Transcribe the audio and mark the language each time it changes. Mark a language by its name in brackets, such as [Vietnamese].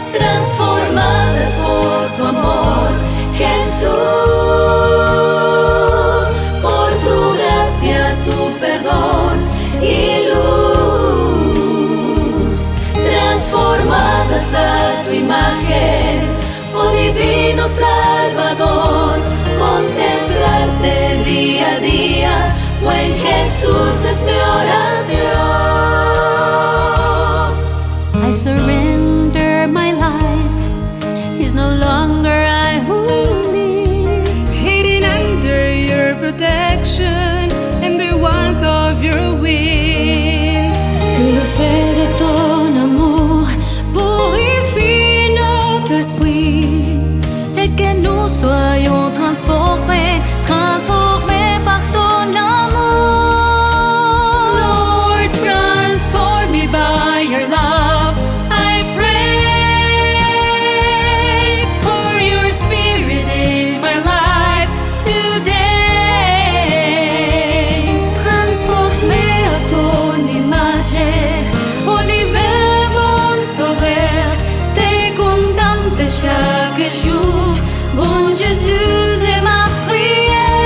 [Spanish] Transformadas por tu amor, Jesús, por tu gracia, tu perdón y luz. Transformadas a tu imagen, oh divino Salvador, contemplarte día a día, buen Jesús es mi oración. [English] I surrender my life, is no longer I who live, hidden under your protection and the warmth of your wings. [French] Que le sel de ton amour purifie notre esprit et que nous soyons transformés par ton amour. [English] Lord, transform me by your love, I pray, for your spirit in my life today. [French] Transformé à ton image, oh divin bon sauveur, te contemple chaque jour, bon Jésus est ma prière.